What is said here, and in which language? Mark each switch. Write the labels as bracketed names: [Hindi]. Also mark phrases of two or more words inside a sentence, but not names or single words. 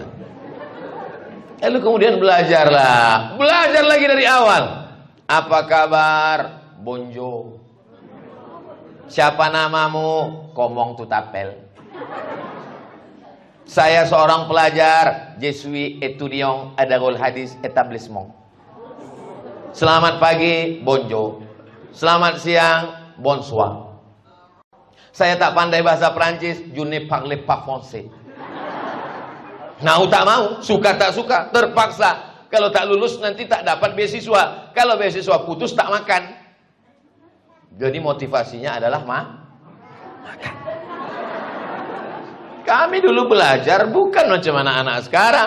[Malay] Lalu kemudian belajarlah. Belajar lagi dari awal. Apa kabar? Bonjour. Siapa namamu? Komong Tutapel. Saya seorang pelajar. [French] Je suis étudiant à Darul Hadis Établissement. [Malay] Selamat pagi, bonjour. Selamat siang, bonsoir. Saya tak pandai bahasa Perancis, [French] je ne parle pas français. [Malay] Mau tak mau, suka tak suka, terpaksa. Kalau tak lulus nanti tak dapat beasiswa. Kalau beasiswa putus tak makan. Jadi motivasinya adalah makan. Kami dulu belajar bukan macam anak-anak sekarang.